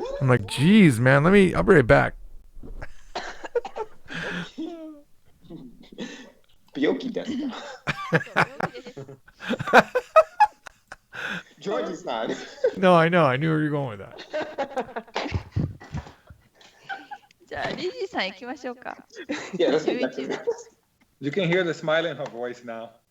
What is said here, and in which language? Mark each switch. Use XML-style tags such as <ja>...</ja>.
<en>I'm like, geez, man, I'll be right back.</en> <ja>病気ですか?</ja> <en>Georgie-san. No, I know. I knew where you're going with that.</en> <ja>じゃあ、リジーさん行きましょうか。</ja> <en>Yeah, that's what</en> <ja>11番。</ja> <en>You can hear the smile in her voice now.</en>